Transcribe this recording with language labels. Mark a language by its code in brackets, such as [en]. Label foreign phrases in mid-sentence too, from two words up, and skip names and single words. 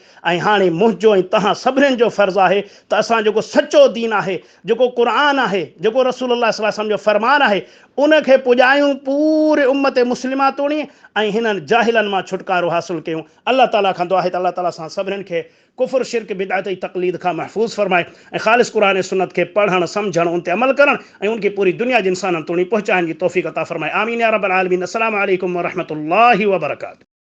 [sd] ऐं हाणे मुंहिंजो ऐं तव्हां सभिनीनि जो फ़र्ज़ु आहे त असां जेको सचो दीन आहे, जेको क़ुरान आहे, जेको रसूलुल्लाह [ar] صلى الله عليه وسلم [sd] जो फरमान आहे, उनखे पुॼायूं पूरे उम्मत मुस्लिमा तोड़ी ऐं हिननि जाहिलनि मां छुटकारो हासिल कयूं। अल्लाह ताला खां दुआ आहे त अल्लाह ताला सां सभिनीनि खे कुफर शिरक बिदअत ऐं तक़लीद खां महफ़ूज़ फरमाए ऐं ख़ालिस क़ुरान ऐं सुन्नत खे पढ़णु सम्झणु उन ते अमल करणु ऐं उनखे पूरी दुनिया जे इंसाननि तोड़ी पहुचाइण जी तौफ़ीक़ अता फरमाए। [ar] آمين يا رب العالمين. السلام عليكم ورحمة الله وبركاته.